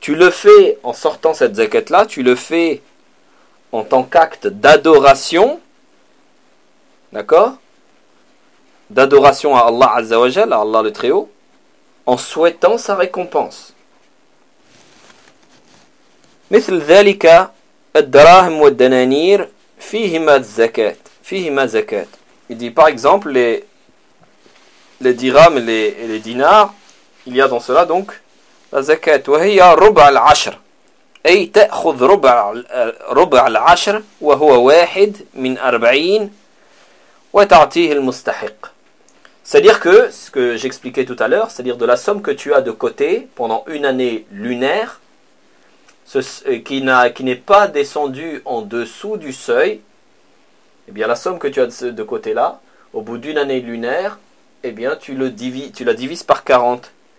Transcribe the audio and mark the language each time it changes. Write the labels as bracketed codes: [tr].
[fr] Tu le fais en sortant cette zakat-là, tu le fais en tant qu'acte d'adoration. D'accord ? D'adoration à Allah Azza wa Jal, à Allah le Très-Haut. En souhaitant sa récompense. [ar] مثل ذلك الدراهم والدنانير فيهما الزكاة فيهما زكاة. [fr] Il dit par exemple les dirhams et les dinars, il y a dans cela donc la zakat. [ar] وهي ربع العشر أي تأخذ ربع العشر وهو واحد من أربعين وتعطيه المستحق. [fr] C'est-à-dire que, ce que j'expliquais tout à l'heure, c'est-à-dire de la somme que tu as de côté pendant une année lunaire, qui n'est pas descendue en dessous du seuil, eh bien la somme que tu as de côté là, au bout d'une année lunaire, eh bien tu la divises par 40.